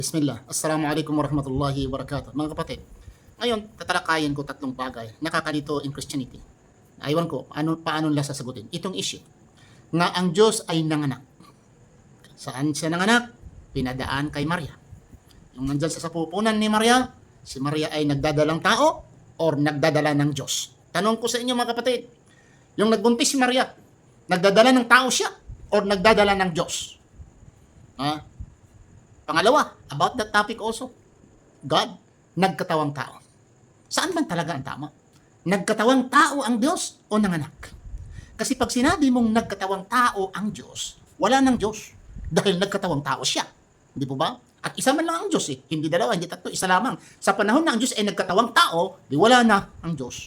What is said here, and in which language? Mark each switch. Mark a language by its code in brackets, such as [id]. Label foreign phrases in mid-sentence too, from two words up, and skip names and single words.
[ar] Bismillah. السلام عليكم ورحمة الله وبركاته. [tl] Mga kapatid, ngayon, tatalakayin ko tatlong bagay nakakalito [en] in Christianity. [tl] Aywan ko, paano nila sasagutin itong issue nga ang Diyos ay nanganak. Saan siya nanganak? Pinadaan kay Maria. Yung nandyan sa sapupunan ni Maria, si Maria ay nagdadalang tao or nagdadala ng Diyos? Tanong ko sa inyo mga kapatid, yung nagbuntis si Maria, nagdadala ng tao siya or nagdadala ng Diyos? Ha? Pangalawa, [en] about that topic also, God, [tl] nagkatawang tao. Saan man talaga ang tama? Nagkatawang tao ang Diyos o nanganak? Kasi pag sinabi mong nagkatawang tao ang Diyos, wala ng Diyos dahil nagkatawang tao siya. Hindi po ba? At isa man lang ang Diyos eh. Hindi dalawa, hindi tatlo, isa lamang. Sa panahon na ang Diyos ay nagkatawang tao, di wala na ang Diyos.